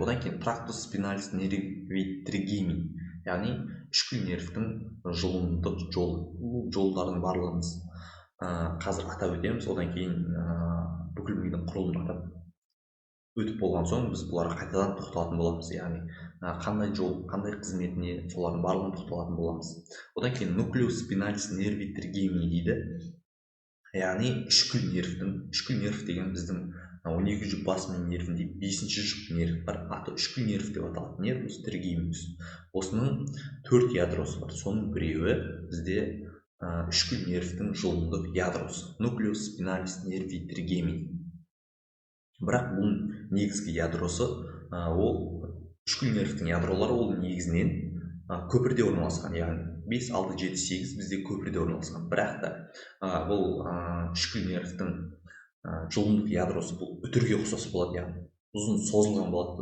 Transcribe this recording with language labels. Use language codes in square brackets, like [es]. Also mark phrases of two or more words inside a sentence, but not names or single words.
[kk] Одан кейін [la] tractus spinalis nervi trigemi, [kk] яғни ішкі нервтің жұлындық жолы. Бұл жолдардың барлығымыз қазір атап өтеміз. Одан кейін бүкіл мидың құрылымын атап өтіп болған соң біз бұларға қайтадан тоқталатын боламыз. Яғни қандай жол, қандай қызметіне, солардың барлығын тоқталатын боламыз. Одан кейін [la] nucleus spinalis nervi trigemi [kk] дейді. Яғни ішкі нерв деген біздің 12 жұп бас ми нервінде 5-ші жұп нерв бар, аты ішкі нерв деп аталады. [la] nervus trigeminus. [kk] Осының 4 ядросы бар. Соның біреуі бізде ішкі нервтің жұлындық ядросы, [la] nucleus spinalis nervi trigemi. [kk] Бірақ бұл негізгі ядросы, ол ішкі нервтің ядролары, ол негізінен көпірде орналасқан, яғни 5, 6, 7, 8 бізде көпірде орналасқан. Бірақ та бұл ішкі нервтің жұлындық ядросы бұл үтірге ұқсас болады, яғни ұзын созылған болады.